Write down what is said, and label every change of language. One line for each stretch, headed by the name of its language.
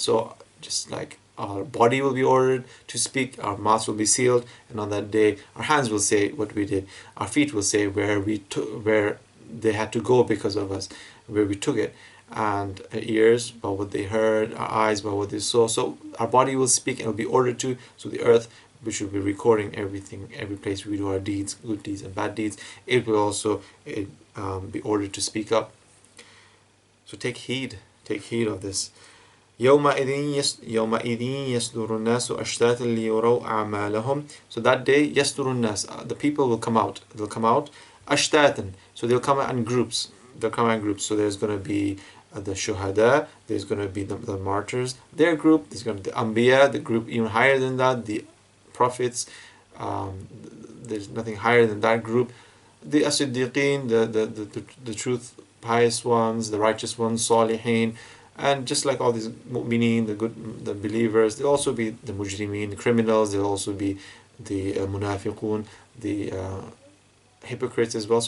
English: So just like our body will be ordered to speak, our mouths will be sealed, and on that day our hands will say what we did, our feet will say where they had to go because of us, where we took it, and our ears about what they heard, our eyes about what they saw. So our body will speak and will be ordered to. So the earth, which will be recording everything, every place we do our deeds, good deeds and bad deeds, it will also be ordered to speak up. So take heed of this.
Arabic: يومئذ يصدر الناس أشتاتا ليروا أعمالهم.
English: So that day
Arabic: يصدر الناس,
English: the people will come out. They'll come out أشتاتا. So they'll come out in groups. So there's going to be the shuhada, there's going to be the martyrs, their group, there's going to be the anbiya, the group even higher than that, the prophets, there's nothing higher than that group, the as-siddiqeen, the truth pious ones, the righteous ones, salihin, and just like all these mu'mineen, the believers, there'll also be the mujrimeen, the criminals, there'll also be the munafiqun, the hypocrites as well.